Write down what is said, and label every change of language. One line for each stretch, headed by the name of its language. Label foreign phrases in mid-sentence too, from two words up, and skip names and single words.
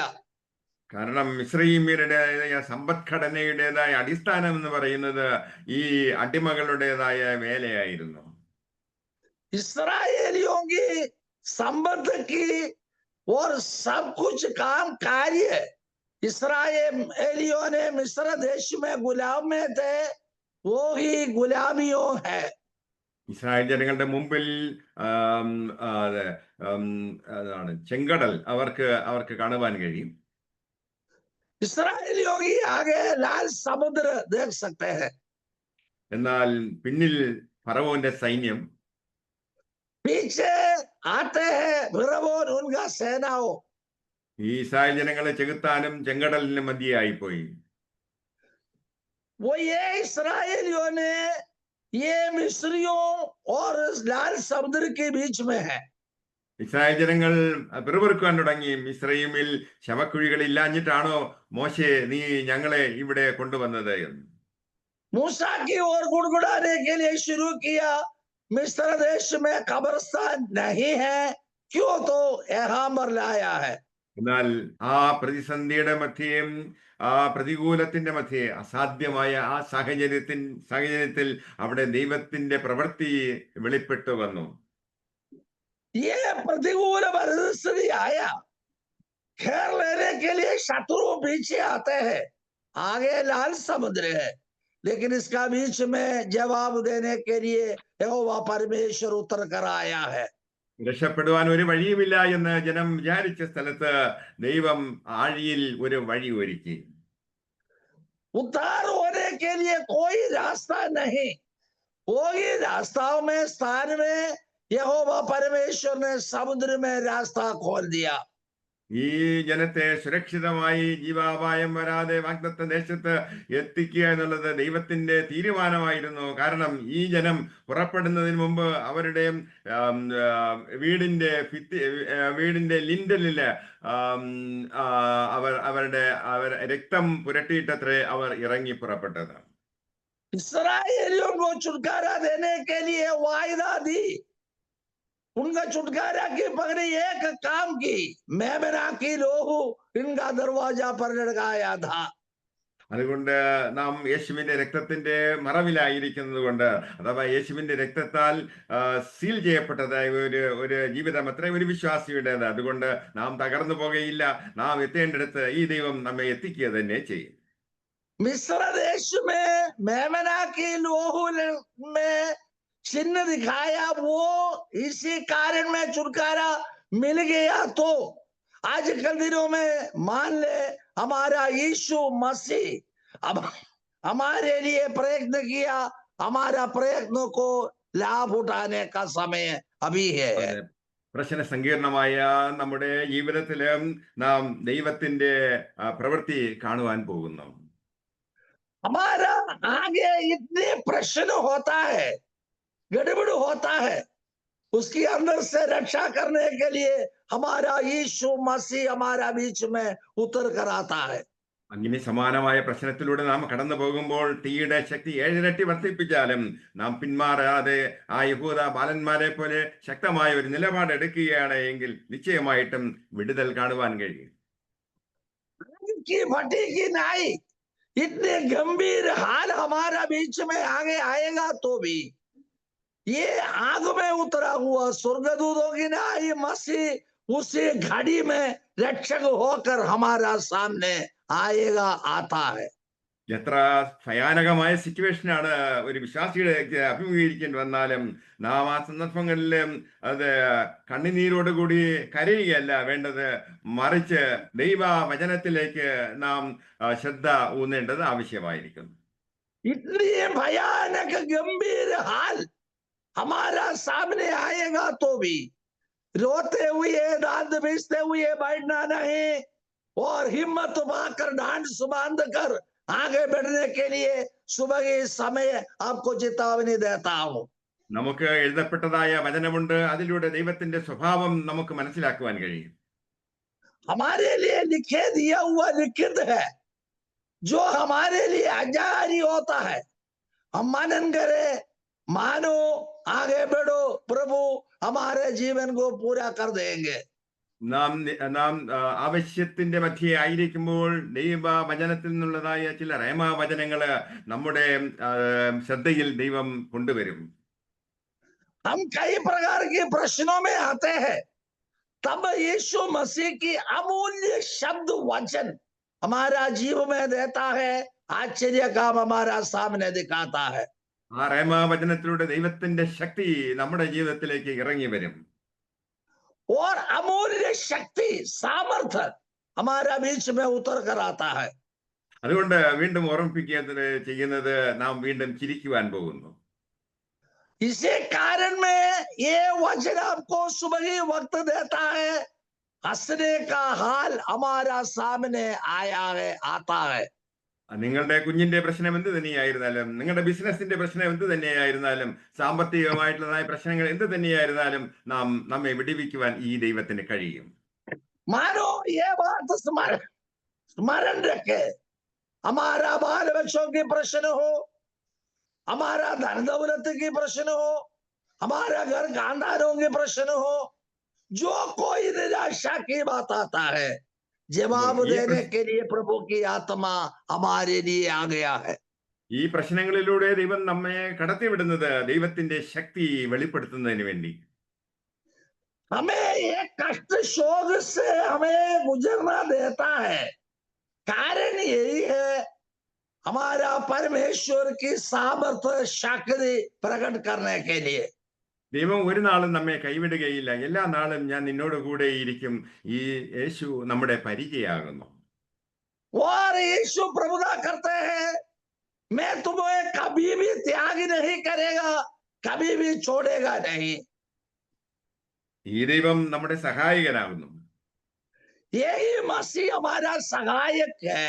Malayalam: കാരണം മിസ്രയീമ്യരുടേതായ സമ്പദ്ഘടനയുടേതായ അടിസ്ഥാനം എന്ന് പറയുന്നത് ഈ അടിമകളുടേതായ വേലയായിരുന്നു.
Hindi: इस्राएलियों की संपत्ति की और सब कुछ काम कार्य इस्राएलियों ने मिस्र देश में गुलाम में थे, वो ही गुलामियों है.
Malayalam: ഇസ്രായേൽ ജനങ്ങളുടെ മുമ്പിൽ അതാണ് ചെങ്കടൽ അവർക്ക് കാണുവാൻ കഴിയും.
Hindi: इस्राएलियों की आगे लाल समुद्र देख सकते हैं,
Malayalam: എന്നാൽ പിന്നിൽ ഫറവോന്റെ സൈന്യം,
Hindi: पीछे आते हैं फिरौन उनका सेनाओं.
Malayalam: ഈ ഇസ്രായേൽ ജനങ്ങളെ ചെകുത്താനും ചെങ്കടലിന് മധ്യയായി പോയി.
Hindi: वो ये इस्राएलियों ने ये मिस्रियों और लाल समुद्र के बीच में है.
Malayalam: ഇസ്രായേൽ ജനങ്ങൾ പിറുപിറുക്കാൻ തുടങ്ങി. മിസ്രയീമിൽ ശവക്കുഴികൾ ഇല്ലാഞ്ഞിട്ടാണോ മോശെ നീ ഞങ്ങളെ ഇവിടെ കൊണ്ടുവന്നത് എന്ന്.
Hindi: मूसा की ओर गुड़गुड़ाने के लिए शुरू किया, मिस्र देश में कब्रिस्तान नहीं है, क्यों तो यहाँ पर लाया है.
Malayalam: എന്നാൽ ആ പ്രതിസന്ധിയുടെ മധ്യയും ആ പ്രതികൂലത്തിന്റെ മധ്യേ, അസാധ്യമായ ആ സാഹചര്യത്തിൽ അവിടെ ദൈവത്തിന്റെ പ്രവൃത്തി വെളിപ്പെട്ടു വന്നു.
Hindi: ये प्रतिकूल परिस्थिति आया, घेर लेने के लिए शत्रु पीछे आते हैं, आगे लाल समुद्र है, लेकिन इसका बीच में जवाब देने के लिए यहोवा परमेश्वर उतर कर आया है.
Malayalam: രക്ഷപ്പെടുവാൻ ഒരു വഴിയുമില്ല എന്ന് ജനം വിചാരിച്ച സ്ഥലത്ത് ദൈവം ആഴിയിൽ ഒരു വഴി ഒരുക്കി.
Hindi: उद्धार होने के लिए कोई रास्ता नहीं, कोई रास्ताओं में स्थान में यहोवा परमेश्वर ने समुद्र में रास्ता खोल दिया.
Malayalam: ഈ ജനത്തെ സുരക്ഷിതമായി ജീവാപായം വരാതെ വാഗ്ദത്ത ദേശത്ത് എത്തിക്കുക എന്നുള്ളത് ദൈവത്തിന്റെ തീരുമാനമായിരുന്നു. കാരണം ഈ ജനം പുറപ്പെടുന്നതിന് മുമ്പ് അവരുടെ വീടിന്റെ ലിൻഡലില് അവർ രക്തം പുരട്ടിയിട്ടത്രേ അവർ ഇറങ്ങി പുറപ്പെട്ടത്.
Hindi: इस्राएलियों को छुटकारा देने के लिए वायदा दी, उनका छुटकारा की पगड़ी एक काम की, मेमना की लोहू इनका दरवाजा पर लटकाया था.
Malayalam: അതുകൊണ്ട് നാം യേശുവിന്റെ രക്തത്തിന്റെ മറവിലായിരിക്കുന്നത് കൊണ്ട്, അഥവാ യേശുവിന്റെ രക്തത്താൽ സീൽ ചെയ്യപ്പെട്ടതായ ഒരു ജീവിതം അത്ര ഒരു വിശ്വാസിയുടേത്. അതുകൊണ്ട് നാം തകർന്നു പോകുകയില്ല. നാം എത്തേണ്ടിടത്ത് ഈ ദൈവം നമ്മെ എത്തിക്കുക തന്നെ ചെയ്യും.
Hindi: मिस्र देश में मेमना की लोहू में चिन्ह दिखाया, वो इसी कारण में छुटकारा मिल गया। तो आजकल दिनों में मान ले हमारा यीशु मसीह अब हमारे लिए प्रयत्न किया, हमारा प्रयत्नों को लाभ उठाने का समय अभी है।
Malayalam: അതെ, പ്രശ്ന സങ്കീർണമായ നമ്മുടെ ജീവിതത്തിലും നാം ദൈവത്തിന്റെ പ്രവൃത്തി കാണുവാൻ പോകുന്നു.
Hindi: हमारा आगे इतने प्रश्न होता है, गड़बड़ होता है, उसके अंदर से रक्षा करने के लिए हमारा यीशु मसीह हमारा बीच में उतर कर आता है।
Malayalam: അങ്ങനെ സമാനമായ പ്രശ്നത്തിലൂടെ നാം കടന്നു പോകുമ്പോൾ തീയുടെ ശക്തി 7 ഇരട്ടി വർദ്ധിപ്പിച്ചാലും നാം പിന്മാറാതെ ആ യഹൂദ ബാലന്മാരെ പോലെ ശക്തമായ ഒരു നിലപാട് എടുക്കുകയാണ് എങ്കിൽ നിശ്ചയമായിട്ടും വിടുതൽ കാണുവാൻ കഴിയും.
Hindi: की भट्टी की नाई इतने गंभीर हाल हमारा बीच में आगे आएगा तो भी ये आग में उतरा हुआ स्वर्गदूतों की नाई मसीह उसी घड़ी में रक्षक होकर हमारा सामने आएगा, आता है।
Malayalam: എത്ര ഭയാനകമായ സിറ്റുവേഷനാണ് ഒരു വിശ്വാസിയുടെ അഭിമുഖീകരിക്കേണ്ടി വന്നാലും നാം ആ സന്ദർഭങ്ങളിലും അത് കണ്ണുനീരോടുകൂടി കരയുകയല്ല വേണ്ടത്, മറിച്ച് ദൈവ വചനത്തിലേക്ക് നാം ശ്രദ്ധ ഊന്നേണ്ടത് ആവശ്യമായിരിക്കുന്നു.
Hindi: इतनी भयानक गंभीर हाल हमारा सामने आएगा तो भी रोते हुए दांत पीसते हुए बैठना नहीं, और हिम्मत पाकर डांड बांध कर आगे बढ़ने के लिए सुबह के समय आपको चेतावनी देता हूं।
Malayalam: നമുക്ക് എഴുതപ്പെട്ടതായ വചനമുണ്ട്, അതിലൂടെ ദൈവത്തിന്റെ സ്വഭാവം നമുക്ക് മനസ്സിലാക്കുവാൻ കഴിയും.
Hindi: हमारे लिए लिखे दिया हुआ लिखित है, जो हमारे लिए अजारी होता है। हम मनन करे, मानो, आगे बढ़ो, प्रभु हमारे जीवन को पूरा कर देंगे।
Malayalam: നാം ആവശ്യത്തിന്റെ മധ്യേ ആയിരിക്കുമ്പോൾ ദൈവ വചനത്തിൽ നിന്നുള്ളതായ ചില റേമ വചനങ്ങള് നമ്മുടെ ശ്രദ്ധയിൽ ദൈവം കൊണ്ടുവരും.
Hindi: हम कई प्रकार के प्रश्नों में आते हैं, तब यीशु मसीह की अमूल्य शब्द वचन हमारा जीव में देता है, आश्चर्य काम हमारा सामने दिखाता है।
Malayalam: ആ റേമ വചനത്തിലൂടെ ദൈവത്തിന്റെ ശക്തി നമ്മുടെ ജീവിതത്തിലേക്ക് ഇറങ്ങി വരും.
Hindi: और अमूल्य शक्ति सामर्थ्य हमारा बीच में उतर कर आता है।
Malayalam: അതുകൊണ്ട് വീണ്ടും ഓർമ്മിപ്പിക്കുക ചെയ്യുന്നത് നാം വീണ്ടും ചിരിക്കുവാൻ പോകുന്നു.
Hindi: इसी कारण में ये वचन आपको सुबह ही वक्त देता है, हंसने का हाल हमारा सामने आया है, आता है।
Malayalam: നിങ്ങളുടെ കുഞ്ഞിന്റെ പ്രശ്നം എന്ത് തന്നെയായിരുന്നാലും, നിങ്ങളുടെ ബിസിനസിന്റെ പ്രശ്നം എന്ത് തന്നെയായിരുന്നാലും, സാമ്പത്തികമായിട്ടുള്ളതായ പ്രശ്നങ്ങൾ എന്ത് തന്നെയായിരുന്നാലും നമ്മെ വിടിവിക്കുവാൻ ഈ ദൈവത്തിന് കഴിയും.
Hindi: मानो ये बात स्मरण रखे, हमारा बाल बच्चों के प्रश्न हो, हमारा धन दौलत की प्रश्न हो, हमारा घर खानदानों के प्रश्न हो, जो कोई निराशा की बात आता है, जवाब देने के लिए प्रभु की आत्मा हमारे लिए आ गया है।
Malayalam: ഈ പ്രശ്നങ്ങളിലൂടെ ദൈവം നമ്മെ കടത്തിവിടുന്നത് ദൈവത്തിന്റെ ശക്തി വെളിപ്പെടുത്തുന്നതിന് വേണ്ടി.
Hindi: हमें एक कष्ट शोक से हमें गुजरना देता है, कारण यही है हमारा परमेश्वर की सामर्थ्य शक्ति प्रकट करने के लिए।
Malayalam: ദൈവം ഒരു നാളും നമ്മെ കൈവിടുകയില്ല, എല്ലാ നാളും ഞാൻ നിന്നോട് കൂടെ ഇരിക്കും. ഈ യേശു നമ്മുടെ പരിചയാകുന്നു.
Hindi: और यीशु प्रभुता करते हैं, मैं तुम्हें कभी भी त्याग नहीं करेगा, कभी भी छोड़ेगा नहीं।
Malayalam: ഈ ദൈവം നമ്മുടെ സഹായകനാകുന്നു.
Hindi: यही मसीह हमारा सहायक है,